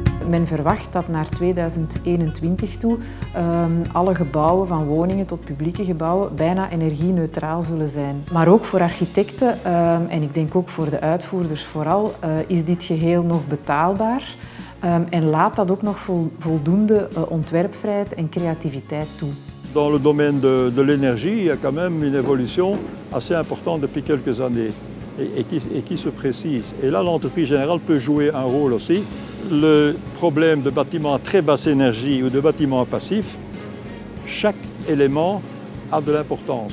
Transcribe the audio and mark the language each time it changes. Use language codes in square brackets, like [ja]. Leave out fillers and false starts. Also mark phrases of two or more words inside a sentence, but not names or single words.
[nl] Men verwacht dat naar 2021 toe alle gebouwen, van woningen tot publieke gebouwen, bijna energieneutraal zullen zijn. Maar ook voor architecten, en ik denk ook voor de uitvoerders vooral, is dit geheel nog betaalbaar. En laat dat ook nog voldoende ontwerpvrijheid en creativiteit toe. [fr] Dans le domaine de l'énergie, il y a quand même une évolution assez importante depuis quelques années et qui se précise. Et là, l'entreprise générale peut jouer un rôle aussi. Le problème de bâtiments à très basse énergie ou de bâtiments passifs, chaque élément a de l'importance.